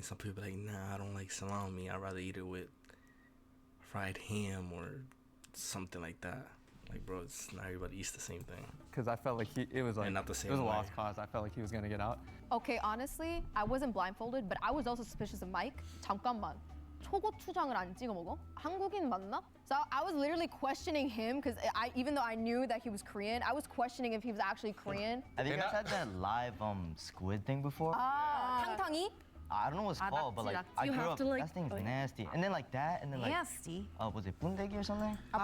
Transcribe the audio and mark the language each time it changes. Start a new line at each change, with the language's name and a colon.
English: Some people be like, nah, I don't like salami. I'd rather eat it with fried ham or something like that. Like, bro, it's not everybody eats the same thing. Because I felt like it was like And not the it was a lost way. cause. I felt like he was gonna get out. Okay, honestly, I wasn't blindfolded, but I was also suspicious of Mike.
Korean: 잠깐만, 초고추장을 안 찍어 먹어? 한국인 맞나?
English: So I was literally questioning him because even though I knew that he was Korean, I was questioning if he was actually Korean. Have you guys had that live squid thing before?
Korean: 탕탕이?
English: I don't know what it's called, but like
Korean: 낙지.
English: I You grew have up. to, like- That thing's oh, yeah. nasty. And then like that, and then like Nasty. was it bundegi or something?